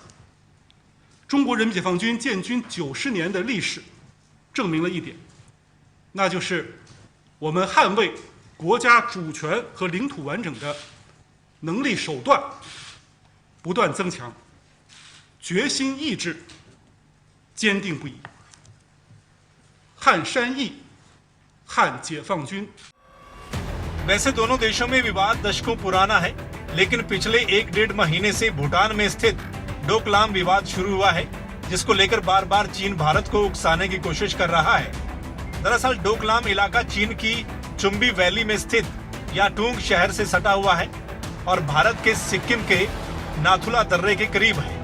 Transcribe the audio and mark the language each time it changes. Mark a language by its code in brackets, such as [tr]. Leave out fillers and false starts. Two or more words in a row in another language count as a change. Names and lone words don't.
[zh] 中国人民解放军建军90年的历史证明了一点，那就是我们捍卫国家主权和领土完整的能力手段不断增强，决心意志坚定不移，汉山易，汉解放军。 [hi] वैसे दोनों देशों में विवाद दशकों पुराना है, लेकिन पिछले 1-1.5 महीने से भूटान में स्थित डोकलाम विवाद शुरू हुआ है, जिसको लेकर बार बार चीन भारत को उकसाने की कोशिश कर रहा है। दरअसल डोकलाम इलाका चीन की चुम्बी वैली में स्थित याटूंग शहर से सटा हुआ है और भारत के सिक्किम के नाथुला दर्रे के करीब है।